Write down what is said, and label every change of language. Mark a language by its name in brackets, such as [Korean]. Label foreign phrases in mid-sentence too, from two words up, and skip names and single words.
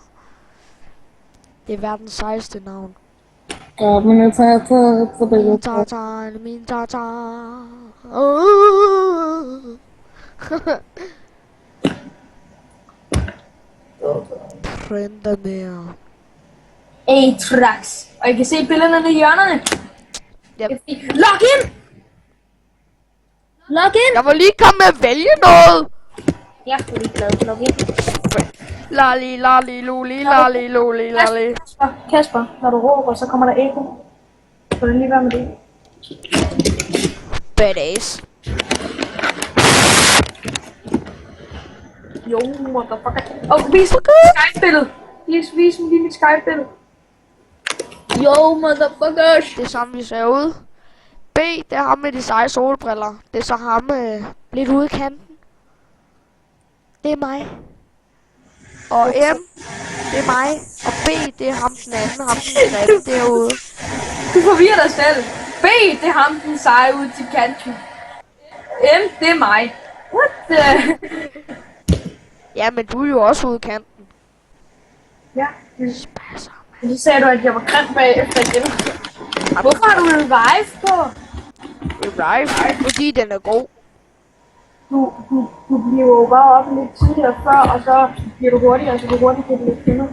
[Danish] Det er verdens sejeste navn. Almindelig tartar, almindelig tartar. Printer mere. Atrax. Og I kan se billederne i hjørnerne. Yep. [English] Log in! Log in! [Danish] Jeg må lige komme med at vælge noget. Jeg er lige glad. [English] Log in. Lali, lali, luli, lali, luli, lali. [Danish] Kasper, når du råber, så kommer der ekko. Skal du lige være med det? Badass. Jo, motherfucker. Vis mig Skype-billedet. Vis mig lige mit Skype-billede. Jo, motherfuckers. Det er sådan, vi ser ud. B, det er ham med de seje solbriller. Det er så ham lidt ude i kanten. Det er mig. Og M, det er mig. Og B, det er ham den anden. Ham den grimme derude. Du forvirrer dig selv. B, det er ham den seje ud til kanten. M, det er mig. [English] What the? [Danish] Ja, men du er jo også ude i kanten. Ja. Spasser. Så sagde du, at jeg var grim bagefter igen. Hvorfor har du revive på? Revive, fordi den er god. Du bliver jo bare op lidt tidligere før, og så bliver du hurtigere, så du hurtigt kan blive kender.